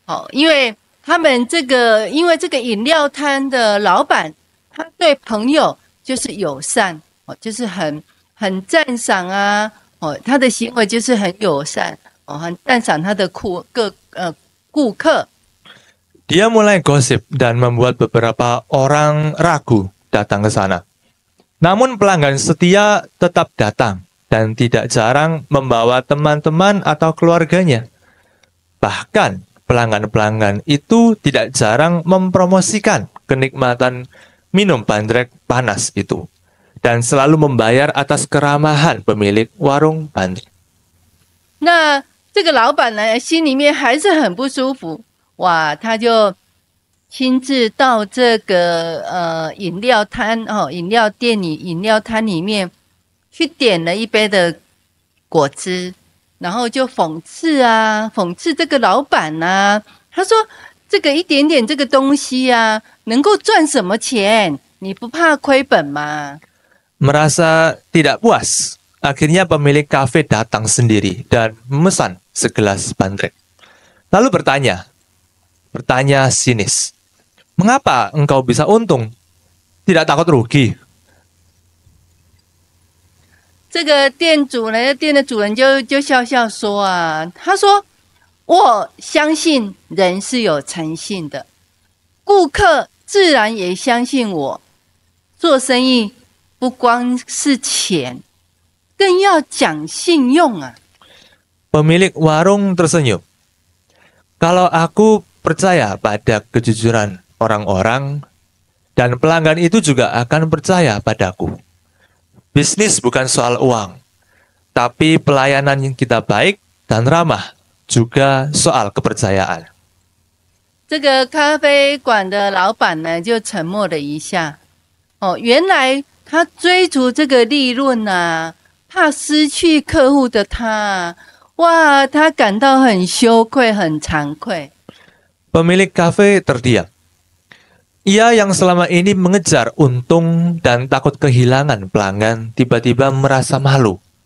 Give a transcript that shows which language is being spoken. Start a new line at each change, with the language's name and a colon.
Chinese: 因为这个饮料摊的老板，他对朋友就是友善，就是很赞赏啊，他的行为就是很友善，很赞赏他的顾客。
Indonesian: Dia mulai gosip dan membuat beberapa orang ragu datang ke sana. Namun pelanggan setia tetap datang dan tidak jarang membawa teman-teman atau keluarganya. Bahkan pelanggan-pelanggan itu tidak jarang mempromosikan kenikmatan minum bandrek panas itu dan selalu membayar atas keramahan pemilik warung bandrek.
Chinese: 那这个老板呢，心里面还是很不舒服。哇，他就亲自到这个饮料摊饮料摊里面去点了一杯的果汁，然后就讽刺这个老板啊。他说：“这个一点点这个东西啊，能够赚什么钱？你不怕亏本吗？”
Indonesian: Merasa tidak puas, Akhirnya pemilik kafe datang sendiri dan memesan segelas bandrek. Lalu bertanya sinis, "Mengapa engkau bisa untung? Tidak takut rugi?"
Chinese: 这个店主呢，店的主人就笑笑说啊，他说：“我相信人是有诚信的，顾客自然也相信我。做生意不光是钱，更要讲信用啊。”
Indonesian: Pemilik warung tersenyum. "Kalau aku percaya pada kejujuran orang-orang, dan pelanggan itu juga akan percaya padaku. Bisnis bukan soal uang, tapi pelayanan yang kita baik dan ramah juga soal kepercayaan."
Chinese: 这个咖啡馆的老板呢，就沉默了一下。哦，原来他追逐这个利润啊，怕失去客户的他，哇，他感到很羞愧、很惭愧。
Indonesian: Pemilik kafe terdiam. Ia yang selama ini mengejar untung dan takut kehilangan pelanggan tiba-tiba merasa malu.